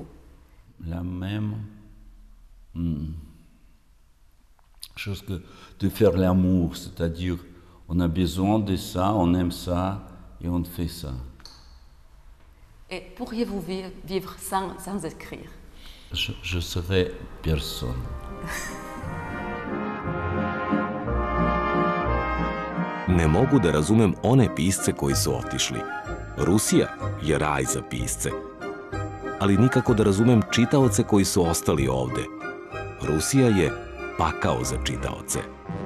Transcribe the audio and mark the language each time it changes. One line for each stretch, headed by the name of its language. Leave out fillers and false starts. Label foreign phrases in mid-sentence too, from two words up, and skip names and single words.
French: La même chose que de faire l'amour, c'est-à-dire on a besoin de ça, on aime ça et on fait ça. Et pourriez-vous vivre sans écrire? Je serais personne.
Serbian: Ne mogu da razumem one pisce koji su otišli. Rusija je raj za pisce. Ali nikako da razumem čitaoce koji su ostali ovde. Rusija je pakao za čitaoce.